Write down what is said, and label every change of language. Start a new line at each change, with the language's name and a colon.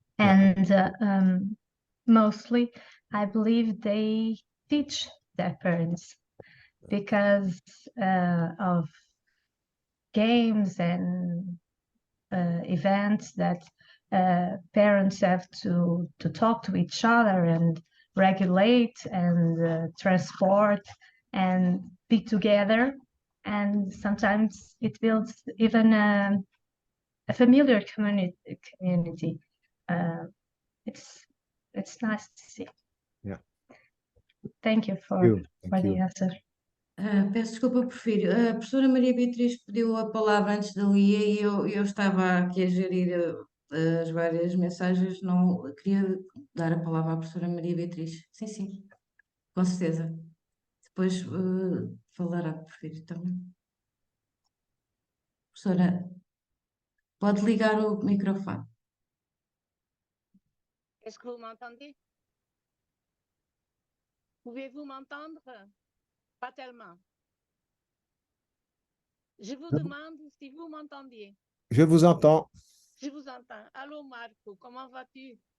English: And mostly, I believe they teach their parents because of games and events that parents have to talk to each other and regulate and transport and be together. And sometimes it builds even a familiar community. It's nice to see. Yeah. Thank you for the answer.
Portuguese: Peço desculpa, Porfírio. A professora Maria Beatriz pediu a palavra antes da Lia e eu estava aqui a gerir as várias mensagens. Não queria dar a palavra à professora Maria Beatriz. Sim, com certeza. Depois falará, Porfírio, também. Professora, pode ligar o microfone.
French: Est-ce que vous m'entendez? Pouvez-vous m'entendre? Pas tellement. Je vous demande si vous m'entendiez. Je vous entends. Je vous entends. Allô Marco, comment vas-tu?